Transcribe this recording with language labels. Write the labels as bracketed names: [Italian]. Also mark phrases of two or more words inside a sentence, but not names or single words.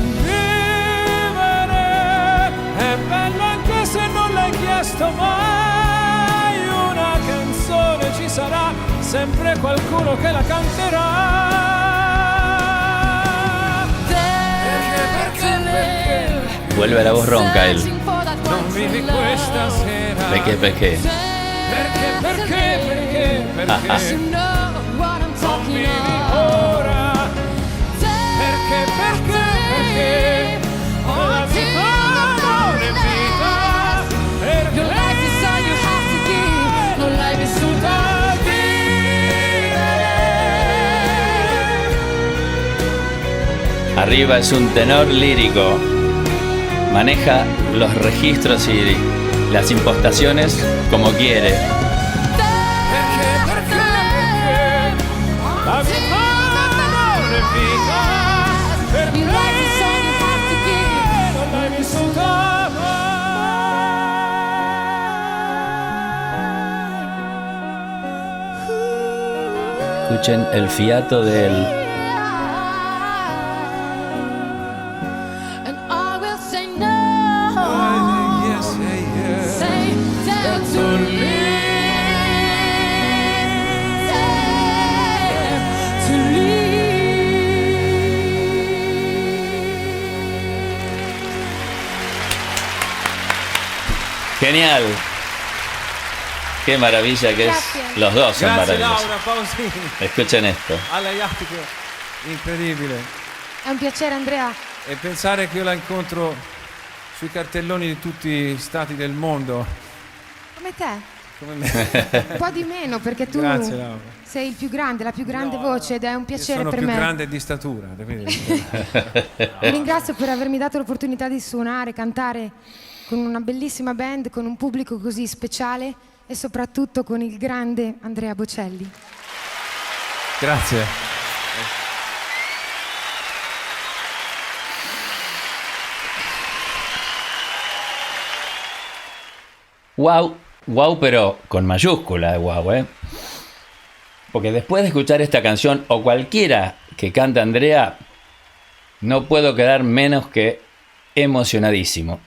[Italian] Vivere bello anche se non l'hai chiesto mai. Una canzone ci sarà, sempre qualcuno che la canterà. Perché? [Spanish] Vuelve la voz ronca él. [Italian] Non vivi questa sera. Perché? Perché? Non vivi ora. Perché? La vita non è vita. Perché? [English] Your life is all you have to give. [Italian] Non l'hai vissuta. [Spanish] Arriba es un tenor lírico. Maneja los registros y las impostaciones como quiere. [Italian] Perché? La vita non è vita. [English] Your life is all you have to give. [Italian] Non l'hai vissuta mai. [Spanish] Escuchen el fiato de él. [English] And I will say no. Yes, yes. Say down to me. To leave. [Spanish] Genial. Qué maravilla que Gracias. es. Los dos son [Italian] Grazie [Spanish] maravillosos. Laura Pausini. Escuchen esto. [Italian] Alla Iattico, incredibile. È un piacere, Andrea. E pensare che io la incontro sui cartelloni di tutti gli stati del mondo. Come te. Come me. Un po' di meno, perché tu Grazie Laura. sei il più grande, la più grande voce ed è un Io piacere sono per più me. grande di statura. Quindi... Ti ringrazio per avermi dato l'opportunità di suonare, cantare con una bellissima band, con un pubblico così speciale e soprattutto con il grande Andrea Bocelli. Grazie. [Spanish] Wow, wow, pero con mayúscula de wow, ¿eh? Porque después de escuchar esta canción o cualquiera que canta Andrea, no puedo quedar menos que emocionadísimo.